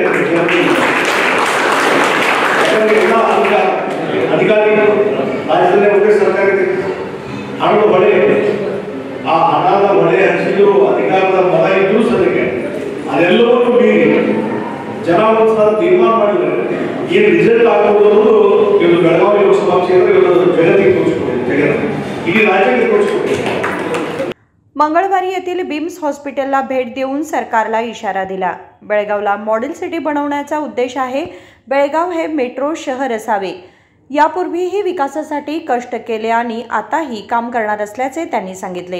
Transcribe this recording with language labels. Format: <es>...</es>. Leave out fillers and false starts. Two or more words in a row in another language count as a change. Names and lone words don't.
<kn>ಅಧಿಕಾರಿಗಳು ರಾಜ್ಯದಲ್ಲೇ ಒಂದೇ ಸರ್ಕಾರ ಹಣದ ಹೊಳೆ, ಆ ಹಣದ ಹೊಳೆ ಹಂಚಿದ್ರು, ಅಧಿಕಾರದ ಮತ ಇದ್ರೂ ಸದ್ಯಕ್ಕೆ ಅದೆಲ್ಲವನ್ನೂ ಮೀರಿ ಜನ ಒಂದು ತೀರ್ಮಾನ ಮಾಡಿದ್ರೆ ಏನು ರಿಸಲ್ಟ್ ಆಗ್ಬೋದು ಅನ್ನೋದು ಇವತ್ತು ಬೆಳಗಾವಿ ಲೋಕಸಭಾ ಕ್ಷೇತ್ರ ಇವತ್ತು ಜಗತ್ತಿಗೆ ತೋರಿಸ್ಕೊಟ್ಟಿದೆ, ಇಡೀ ರಾಜ್ಯಕ್ಕೆ ತೋರಿಸ್ಕೊಟ್ಟಿದೆ।</kn> <mr>मंगळवारी येथील बिम्स हॉस्पिटलला भेट देऊन सरकारला इशारा दिला। बेळगावला मॉडेल सिटी बनवण्याचा उद्देश आहे। बेळगाव हे मेट्रो शहर असावे। यापूर्वीही विकासासाठी कष्ट केले आणि आताही काम करणार असल्याचे त्यांनी सांगितले।</mr>